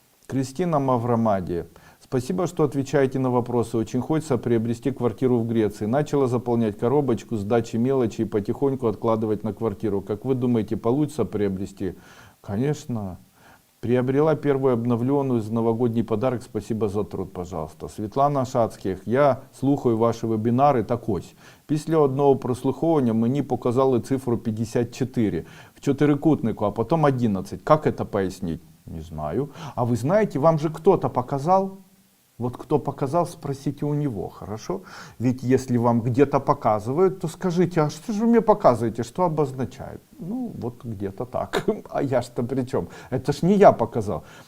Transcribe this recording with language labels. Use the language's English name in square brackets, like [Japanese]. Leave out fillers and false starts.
[Russian] Кристина Маврамади, спасибо, что отвечаете на вопросы, очень хочется приобрести квартиру в Греции. Начала заполнять коробочку с дачей мелочи и потихоньку откладывать на квартиру. Как вы думаете, получится приобрести? Конечно. Приобрела первую обновленную новогодний подарок, спасибо за труд, пожалуйста. [Ukrainian] Світлана Шацьких, я слухаю ваші вебінари, так ось. Після одного прослуховування мені показали цифру 54 в чотирикутнику, [Russian] а потом [Ukrainian] 11. [Russian] Как это пояснить? Не знаю. А вы знаете, вам же кто-то показал? Вот кто показал, спросите у него, хорошо? Ведь если вам где-то показывают, то скажите, а что же вы мне показываете, что обозначает? Ну, вот где-то так. А я что при чем? Это ж не я показал.